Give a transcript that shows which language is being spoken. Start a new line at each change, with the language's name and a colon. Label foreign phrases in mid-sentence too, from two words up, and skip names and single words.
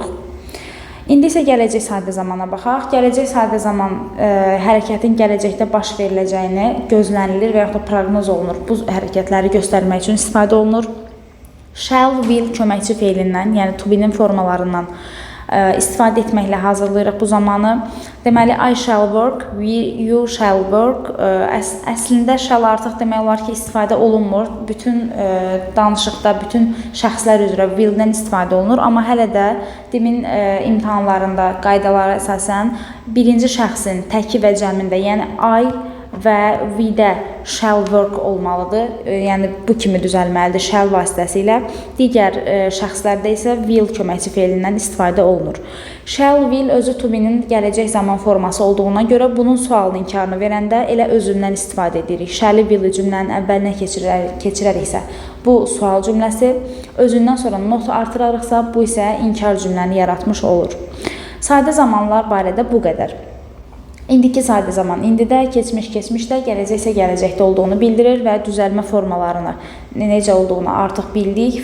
Azerbaijani: İndi isə gələcək sadə zamana baxaq. Gələcək sadə zaman hərəkətin gələcəkdə baş veriləcəyini gözlənilir və yaxud da proqnoz olunur. Bu hərəkətləri göstərmək üçün istifadə olunur.
English: Shall, will
Azerbaijani: köməkçi feilindən, yəni
English: to be-nin
Azerbaijani: formalarından istifadə etməklə hazırlayırıq bu zamanı. Deməli,
English: I shall work, you shall work.
Azerbaijani: Əslində shall artıq demək olar ki, istifadə olunmur. Bütün danışıqda, bütün şəxslər üzrə will-dən istifadə olunur. Amma hələ də dilin imtahanlarında qaydalara əsasən birinci şəxsin təki və cəmində, yəni I və we-də
English: shall work
Azerbaijani: olmalıdır. Yəni bu kimi düzəlməlidir shall vasitəsilə. Digər şəxslərdə isə will köməkçi feilindən istifadə olunur.
English: Shall, will
Azerbaijani: özü
English: to be-nin
Azerbaijani: gələcək zaman forması olduğuna görə bunun sualın inkarını verəndə elə özündən istifadə edirik.
English: Shall-i will
Azerbaijani: cümlənin əvvəlinə keçirəriksə bu sual cümləsi, özündən sonra not artırarıqsa bu isə inkar cümləni yaratmış olur. Sadə zamanlar barədə bu qədər. İndiki sadə zaman indidə, keçmiş keçmişdə, gələcək isə gələcəkdə olduğunu bildirir və düzəlmə formalarını necə olduğunu artıq bildik.